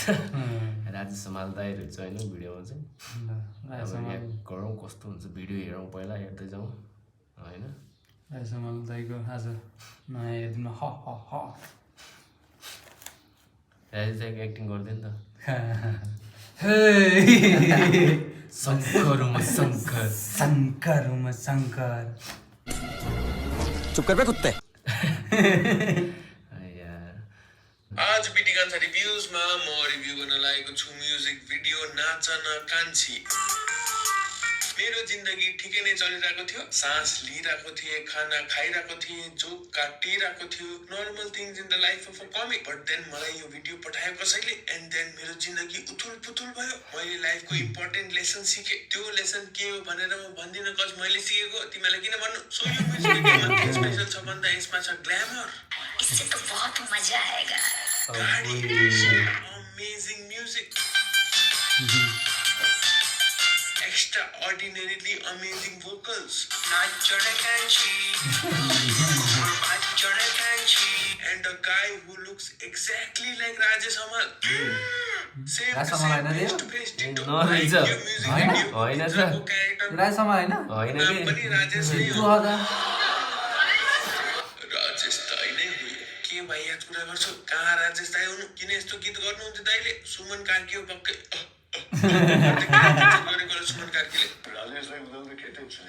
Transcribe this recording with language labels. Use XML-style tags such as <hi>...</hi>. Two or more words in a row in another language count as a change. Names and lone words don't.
<ne>राजेश समाल दाइ रहेछ हैन भिडियोमा चाहिँ। अब रियाक्ट गरौँ कस्तो हुन्छ भिडियो हेरौँ पहिला हेर्दै जाउँ हैन। राजेश समाल दाइको आज नयाँ हेर्दिनु ह ह ह राजेश दाइको एक्टिङ गर्दैन त। शंकर शंकर</ne> <hi>चुप कर बे कुत्ते।</hi> <ne>आज बिटी कान्छा रिभ्यूजमा म रिभ्यू गर्न लागेको छु</ne> <en>music video</en> <ne>नाच न कान्छी। मेरो जिन्दगी ठिकै नै चलिरहेको थियो, सास लिइरहेको थिएँ, खाना खाइरहेको थिएँ, जोक काटिरहेको थियो,</ne> <en>normal things in the life of a comic. but then</en> <ne>मलाई यो भिडियो पठायो कसैले</ne> <en>and then</en> <ne>मेरो जिन्दगी उथुल पुथुल भयो। मैले लाइफको</ne> <en>important lesson</en> <ne>सिकेँ। त्यो लेसन के हो भनेर म भन्दिनँ कज मैले सिकेको तिमीलाई किन भन्नु। सो यो म्युजिक भिडियोमा के स्पेशल छ भन्दा यसमा छ ग्ल्यामर,</ne> <hi>इससे तो बहुत मजा आएगा,</hi> <ne>गाडी,</ne> <en>amazing music, extraordinarily amazing vocals, and a guy who looks exactly like Rajesh Amal. Same to same, face to face, ditto. Like your music video, को character</en> <ne>राजेश समाल हैन नाम पनि राजेश नै हो। राजेश दाइ नै हो। के भाइ याद कुरा गर्छु? कहाँ राजेश दाइ हुनु? किन यस्तो गीत गर्नुहुन्छ दाइले? सुमन कार्की हो पक्कै। गरेको सुमन कार्कीले राजेशलाई बदल्दै केटै छैन।</ne>